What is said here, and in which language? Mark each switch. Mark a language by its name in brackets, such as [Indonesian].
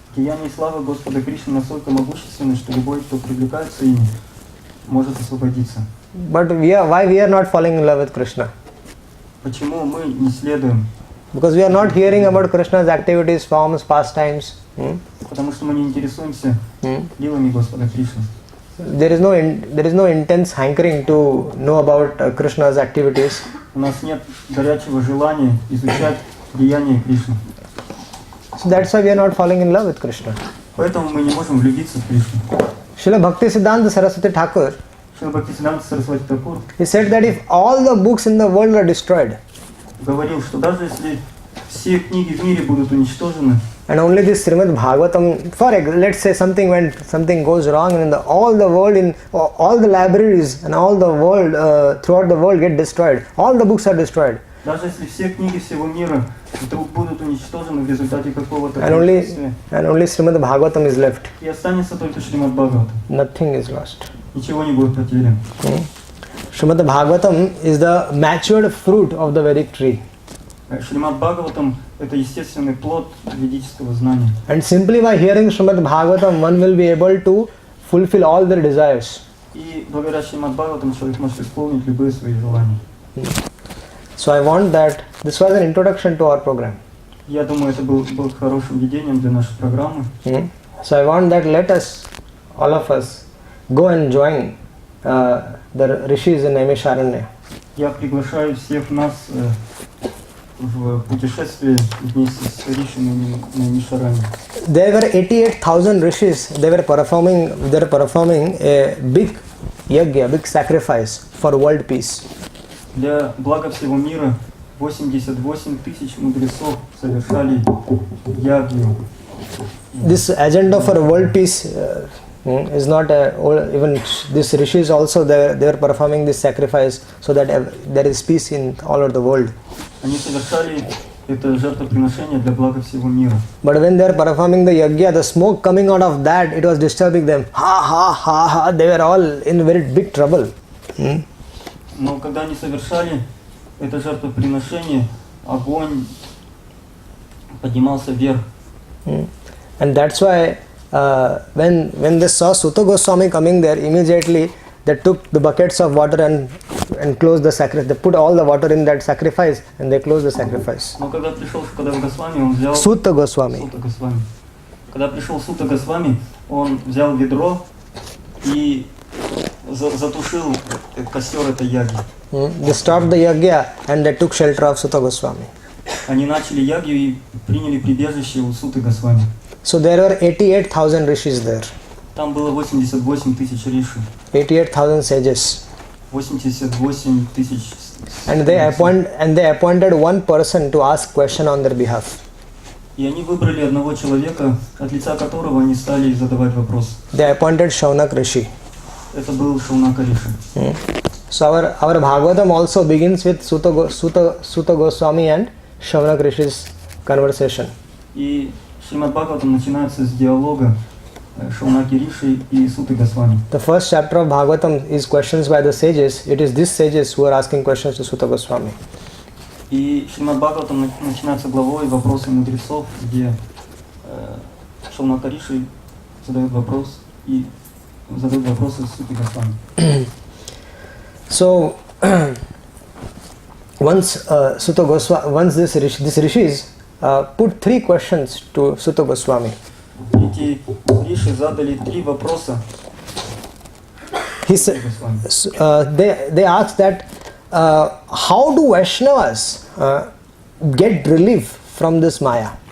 [Russian] Деяния и славы Господа Кришны настолько могущественны, что любой, кто привлекается ими, может освободиться. [English] But why we are not falling in love with Krishna? [Russian] Почему мы не следуем? [English] Because we are not hearing about Krishna's activities, forms, pastimes. [Russian] Потому что мы не интересуемся лилами Господа Кришны. [English] There is no intense hankering to know about Krishna's activities. [Russian] У нас нет горячего желания изучать деяния Кришны. [English] So that's why we are not falling in love with Krishna. [Russian] Поэтому мы не можем влюбиться в Кришну. [English] Srila Bhaktisiddhanta Saraswati Thakur, [Russian] Шрила Бхактисиданта Сарасвати Такур [English] he said that if all the books in the world are destroyed, [Russian] говорил, что даже если все книги в мире будут уничтожены, [English] and only this Srimad Bhagavatam, let's say when something goes wrong and all the world, all the libraries and all the world, throughout the world get destroyed, all the books are destroyed. [Russian] даже если все книги всего мира вдруг будут уничтожены в результате какого-то [English] And only [Russian] происшествия, [English] Srimad Bhagavatam is left. [Russian] и останется только Шримад Бхагаватам, [English] Nothing is lost. [Russian] ничего не будет потеряно. [English] Srimad Bhagavatam is the matured fruit of the Vedic tree. [Russian] Шримад Бхагаватам – это естественный плод ведического знания. [English] And simply by hearing Srimad Bhagavatam, one will be able to fulfill all their desires. [Russian] И благодаря Шримад Бхагаватам человек может исполнить любые свои желания. [English] So I want that this was an introduction to our program. [Russian] Я думаю, это был хорошим введением для нашей программы. [English] So I want that let us, all of us, go and join the rishis in Naimisharanya. [Russian] Я приглашаю всех нас в путешествие вместе с ришами на Наймишаране. [English] There were 88,000 rishis. They were performing a big yajna, big sacrifice for world peace. [Russian] Для блага всего мира 88 тысяч мудрецов совершали ягью. [English] This agenda for world peace is not even these rishis also they were performing this sacrifice so that there is peace in all over the world. [Russian] Они совершали это жертвоприношение для блага всего мира. [English] But when they are performing the yajna, the smoke coming out of that, it was disturbing them. Ha ha ha ha! They were all in very big trouble. [Russian] Но когда они совершали это жертвоприношение, огонь поднимался вверх. [English] And that's why when they saw Sutta Goswami coming there, immediately they took the buckets of water and closed the sacrifice. They put all the water in that sacrifice and they closed the sacrifice. [Russian] Но когда пришел Шукадева Госвами, он взял [English] Sutta Goswami. [Russian] Когда пришел Сутта Госвами, он взял ведро и затушил костер этой яги. [English] They stopped the yajna and they took shelter of Sutta Goswami. [Russian] Они начали ягью и приняли прибежище у Сутты Госвами. [English] So there were 88,000 rishis there. [Russian] Там было 88 тысяч риши. [English] 88,000 sages. [Russian] 88 тысяч. [English] And they appointed one person to ask question on their behalf. [Russian] И они выбрали одного человека, от лица которого они стали задавать вопрос. [English] They appointed Shaunak Rishi. [Russian] Это был Шаунака Риши. [English] So our Bhagavatam also begins with Sutta Goswami and Shaunak Rishi's conversation. [Russian] И Шримад Бхагаватам начинается с диалога Шаунаки Риши и Сутты Госвами. [English] The first chapter of Bhagavatam is questions by the sages. It is these sages who are asking questions to Sutta Goswami. [Russian] И Шримад Бхагаватам начинается главой «Вопросы мудрецов», где Шаунака Риши задает вопрос и задает вопросы Сутте Госвами. [English] So once these rishis put three questions to Sutta Goswami. [Russian] Эти риши задали 3 вопроса. [English] He said, they asked that how do Vaishnavas get relief from this Maya?